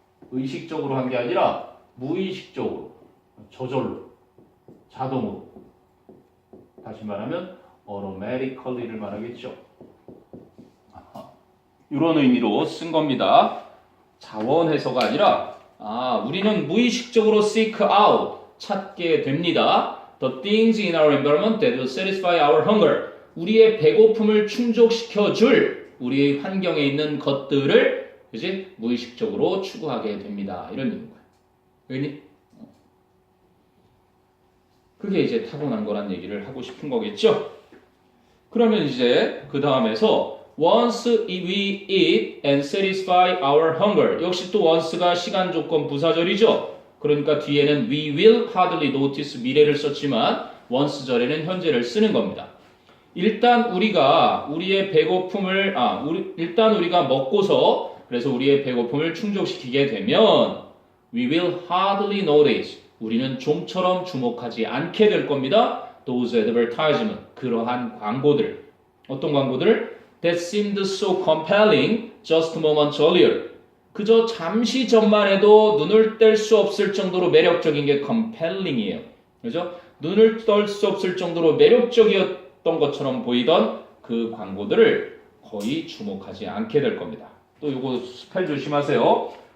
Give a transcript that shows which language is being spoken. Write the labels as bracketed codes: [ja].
[ko] 의식적으로 한 게 아니라 무의식적으로, 저절로, 자동으로. 다시 말하면 automatically를 말하겠죠. 아하, 이런 의미로 쓴 겁니다. 자원해서가 아니라 우리는 무의식적으로 [en] seek out, [ko] 찾게 됩니다. [en] The things in our environment that will satisfy our hunger. [ko] 우리의 배고픔을 충족시켜 줄 우리의 환경에 있는 것들을 그지? 무의식적으로 추구하게 됩니다. 이런 의미인 거예요. 왜니? 그게 이제 타고난 거란 얘기를 하고 싶은 거겠죠? 그러면 이제 그 다음에서 [en] once we eat and satisfy our hunger. [ko] 역시 또 once가 시간 조건 부사절이죠. 그러니까 뒤에는 [en] we will hardly notice [ko] 미래를 썼지만 once 절에는 현재를 쓰는 겁니다. 일단 우리가 우리의 배고픔을 일단 우리가 먹고서 그래서 우리의 배고픔을 충족시키게 되면 [en] we will hardly notice. [ko] 우리는 좀처럼 주목하지 않게 될 겁니다. [en] Those advertisement. [ko] 그러한 광고들. 어떤 광고들? [en] That seemed so compelling just moments earlier. [ko] 그저 잠시 전만 해도 눈을 뗄 수 없을 정도로 매력적인 게 compelling이에요. 그죠? 눈을 뗄 수 없을 정도로 매력적이었던 것처럼 보이던 그 광고들을 거의 주목하지 않게 될 겁니다. 또 이거 스펠 조심하세요.